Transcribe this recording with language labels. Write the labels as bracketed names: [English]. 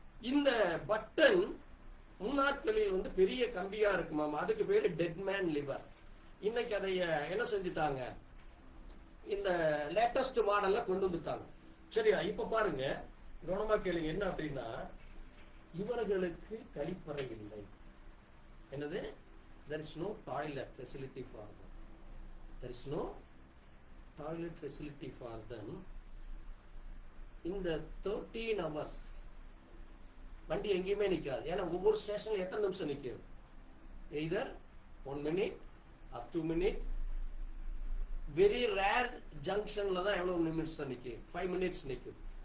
[Tamil] இந்த பட்டன் முன்னாட்களில் பெரிய கம்பியா இருக்குமாமா, அதுக்கு பேரு டெட்மேன் லிவர். இன்னைக்கு அதை என்ன செஞ்சுட்டாங்க, இந்த லேட்டஸ்ட் மாடல்ல கொண்டு வந்துட்டாங்க. சரியா? இப்ப பாருங்க, கவனமா கேளுங்க. என்ன அப்படின்னா, இவர்களுக்கு கழிப்பறை இல்லை. என்னது? [English] there is no toilet facility for them. There is no toilet facility for them. [Tamil] இந்த [English] 13 hours [Tamil] வண்டி எங்கேயுமே நிக்காது. ஏன்னா ஒவ்வொரு ஸ்டேஷன்ல எத்தனை நிமிஷம் நிக்கும்? [English] either 1 minute or 2 minutes. Very rare [Tamil] ஜங்ஷன்ல தான் எவ்வளவு நிமிஷம் நிக்கும்? [English] 5 minutes [Tamil] நிக்கும்.